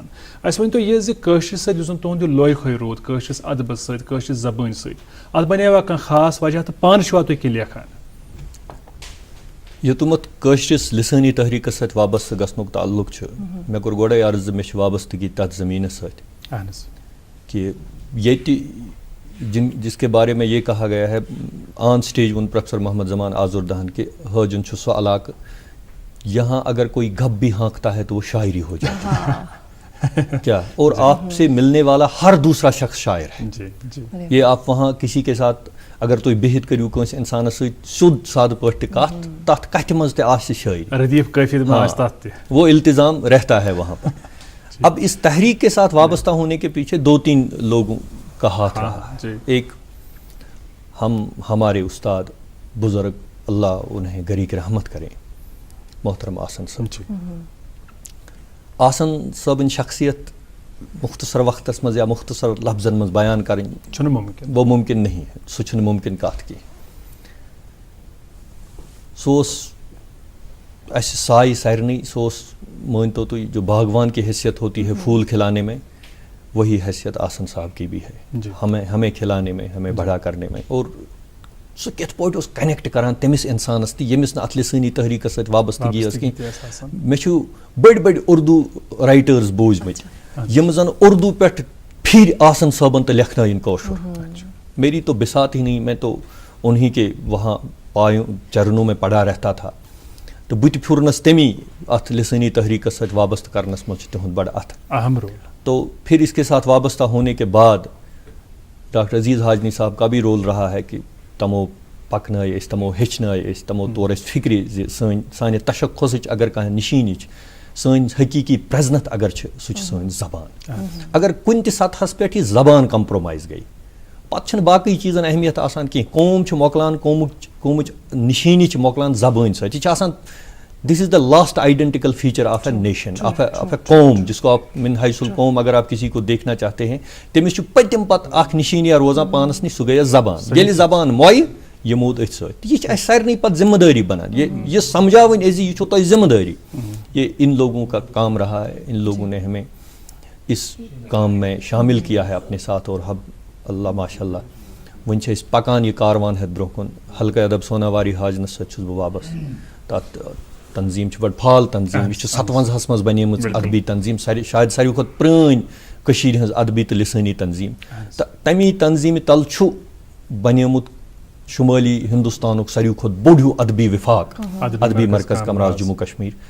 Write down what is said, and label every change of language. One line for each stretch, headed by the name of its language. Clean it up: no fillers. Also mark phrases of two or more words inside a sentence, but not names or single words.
Kashmiri: اَسہِ ؤنۍتو یہِ زِ کٲشرِس سۭتۍ یُس زن تُہُنٛد یہِ لویہِ روٗد کٲشرِس ادبس سۭتۍ کٲشرِس زبٲنۍ سۭتۍ اتھ بنیوا کانٛہہ خاص وجہ تہٕ پانہٕ چھِوا تُہۍ کینٛہہ لیکھان؟ یوٚتامَتھ کٲشرِس لِسٲنی تحریٖکس سۭتۍ وابستہٕ گژھنُک تعلُق چھُ مےٚ کوٚر گۄڈَے عرض زِ مےٚ چھِ وابستگی تَتھ زٔمیٖنَس سۭتۍ اہن حظ کہ ییٚتہِ
Urdu: جس کے بارے میں یہ کہا گیا ہے
English: on stage
Kashmiri: وون پروفیسر محمد زمان آزردہن کہ حاجن چھُ سُہ علاقہٕ
Urdu: یہاں اگر کوئی گپ بھی ہانکتا ہے تو وہ شاعری ہو جاتی ہے کیا اور آپ سے ملنے والا ہر دوسرا شخص شاعر ہے. یہ آپ وہاں کسی کے ساتھ اگر
Kashmiri: تُہۍ بِہِتھ کٔرِو کٲنٛسہِ اِنسانَس سۭتۍ سیوٚد سادٕ پٲٹھۍ تہِ کَتھ تَتھ کَتھِ منٛز تہِ آسہِ شٲعری ردیف قٲفی
Urdu: وہ التظام رہتا ہے وہاں پر. اب اس تحریک کے ساتھ وابستہ ہونے کے پیچھے 2-3 لوگوں کا ہاتھ رہا ہے. ایک ہمارے استاد بزرگ اللہ انہیں گریک رحمت کریں محترم آسن صاحب.
Kashmiri: آسن صٲبٕنۍ شخصیت مختصر وقتس منٛز یا مختصر لفظن منٛز بیان کرٕنۍ
Urdu: وہ ممکن نہیں ہے
Kashmiri: سُہ چھُنہٕ ممکن کتھ کینٛہہ. سُہ اوس اَسہِ سایہِ سارنٕے سُہ اوس مٲنتو تُہۍ
Urdu: جو باغوان کی حیثیت ہوتی ہے پھول کھلانے میں وہی حیثیت آسن صاحب کی بھی ہے ہمیں کھلانے میں ہمیں بڑا کرنے میں.
Kashmiri: اور سُہ کِتھ پٲٹھۍ اوس کنیکٹ کران تٔمِس اِنسانس تہِ ییٚمِس نہٕ اتھ لِسٲنی تحریٖکس سۭتۍ وابستگی ٲس کینٛہہ. مےٚ چھُ بٔڑۍ بٔڑۍ اردو رایٹٲرٕس بوٗزمٕتۍ یِم زن اردو پٮ۪ٹھ پھِرۍ آسن صٲبن تہٕ لیکھنٲیِن کٲشُر.
Urdu: میری تو بسات ہی نہیں میں تو انہیں کے وہاں پایوں چرنوں میں پڑا رہتا تھا.
Kashmiri: تو بہٕ تہِ پھیورنس تمی اتھ لسٲنی تحریٖکس سۭتۍ وابستہٕ کرنس منٛز چھُ تِہُنٛد بڑٕ اتھ اہم رول.
Urdu: تو پھر اس کے ساتھ وابستہ ہونے کے بعد ڈاکٹر عزیز حاجنی صاحب کا بھی رول رہا ہے کہ
Kashmiri: تمو پکنٲے أسۍ تمو ہیٚچھنٲے أسۍ تمو توٚر اَسہِ فِکرِ زِ سانہِ تشخصٕچ اگر کانٛہہ نِشٲنی چھِ سٲنۍ حقیٖقی پریزنت اگر چھِ سُہ چھِ سٲنۍ زبان. اگر کُنہِ تہِ سطحس پٮ۪ٹھ یہِ زبان کمپرومایز گٔے پتہٕ چھنہٕ باقٕے چیٖزن اہمیت آسان کینٛہہ. قوم چھُ مۄکلان قومٕچ نِشٲنی چھِ مۄکلان زبٲنۍ سۭتۍ. یہِ چھِ آسان
English: this is the last identical feature of a nation of a
Urdu: قوم جس کو آپ من حیث القوم اگر آپ کسی کو دیکھنا چاہتے ہیں
Kashmiri: تٔمِس چھُ پٔتِم پتہٕ اکھ نِشٲنیا روزان پانس نِش سُہ گٔیے زبان. ییٚلہِ زبان مۄیہِ یہِ موٗد أتھۍ سۭتۍ. یہِ چھِ اَسہِ سارنٕے پتہٕ ذمہٕ دٲری بنان یہِ سمجھاوٕنۍ أزِ یہِ چھو تۄہہِ ذمہٕ دٲری.
Urdu: یہ ان لوگوں کا کام رہا ہے. ان لوگوں نے ہمیں اس کام میں شامل کیا ہے اپنے ساتھ اور اللہ ماشاء اللہ
Kashmiri: وۄنۍ چھِ أسۍ پکان یہِ کاروان ہٮ۪تھ برونٛہہ کُن. حلقہ ادب سوناواری حاجنس سۭتۍ چھُس بہٕ وابستہٕ. تتھ تنظیٖم چھِ بڑٕ فعال تنظیٖم. یہِ چھِ 57 منٛز بنیمٕژ ادبی تنظیٖم شاید ساروی کھۄتہٕ پرٛٲنۍ کٔشیٖرِ ہٕنٛز ادبی تہٕ لِسٲنی تنظیٖم. تہٕ تمی تنظیٖمہِ تل چھُ بنیومُت شمٲلی ہندوستانُک ساروی کھۄتہٕ بوٚڑ ہیوٗ ادبی وفاق ادبی مرکز کمراز جموں کشمیٖر.